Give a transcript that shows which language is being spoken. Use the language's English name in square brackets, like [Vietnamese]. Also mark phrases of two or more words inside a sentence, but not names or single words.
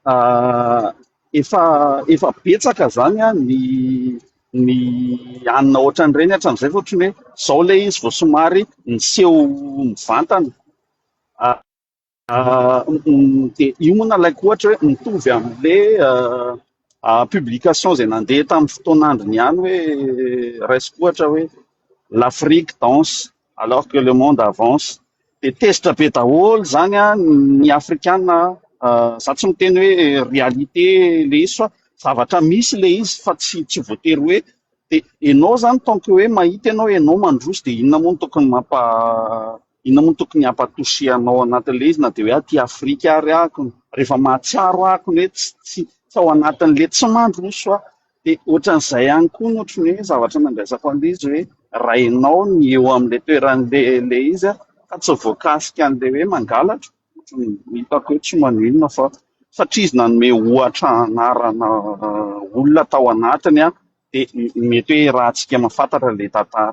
[Malagasy] efa betsaka zany ny anina ohatran'ireny hatramin'izay fa ohatrany hoe zao le izy vao somary niseho mivantana dia io moa nalaiko ohatra hoe mitovy amin'le publication izay nandeha tamin'ny fotoanandrony ihany hoe raisiko ohatra hoe [French] l'Afrique danse alors que le monde avance. [Malagasy] Dia tezitra be daholo zany ny afrikana, za tsy miteny hoe réalité le izy fa zavatra misy le izy fa tsy voatery hoe dia ianao zany [French] tant que [Malagasy] hoe mahita ianao ianao mandroso dia inona moa no tokony inona moa no tokony hampatosianao anatin'le izy, na dia hoe aty Afrika ary ako rehefa mahatsiaro ako ny hoe tsy ao anatin'le tsy mandroso aho. Dia ohatran'izay ihany koa no ohatry ny hoe zavatra nandraisako an'le izy hoe raha ianao ny eo amin'le toeran'le izy ka tsy voakasika an'le hoe mangalatra, hitako hoe tsy maninona fa satria izy nanome ohatra anarana olona tao anatiny dia mety hoe rahantsika mahafantatra le tantara.